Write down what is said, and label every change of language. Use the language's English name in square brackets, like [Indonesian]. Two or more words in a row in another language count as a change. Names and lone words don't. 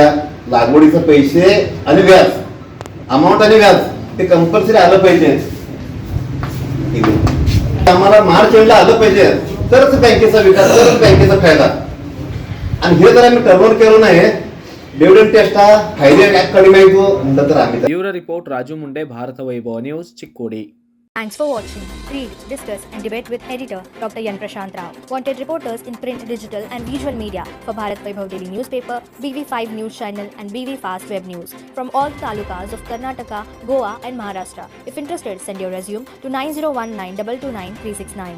[Marathi] लागवडीचे पैसे आणि व्याज, अमाऊंट आणि व्याज ते कंपल्सरी आलं पाहिजे. आम्हाला मार्च एंडला आलं पाहिजे, तरच बँकेचा विकास, तरच बँकेचा फायदा. आणि हे जर आम्ही टर्नओव्हर केलं नाही, [English] dividend test [Marathi] हा फायदे [Kannada] ಕಡಿಮೆ ಆಯಿತು [Marathi] तर आम्ही. [English] bureau report [Kannada] ರಾಜು ಮುಂಡೆ, ಭಾರತ ವೈಭವ ನ್ಯೂಸ್, ಚಿಕ್ಕೋಡಿ. [English] Thanks for watching. Read, discuss and debate with editor Dr. Yan Prashant Rao. Wanted reporters in print, digital and visual media for Bharat Vaibhav Daily Newspaper, BV5 News Channel and BV Fast Web News from all talukas of Karnataka, Goa and Maharashtra. If interested, send your resume to 9019229369.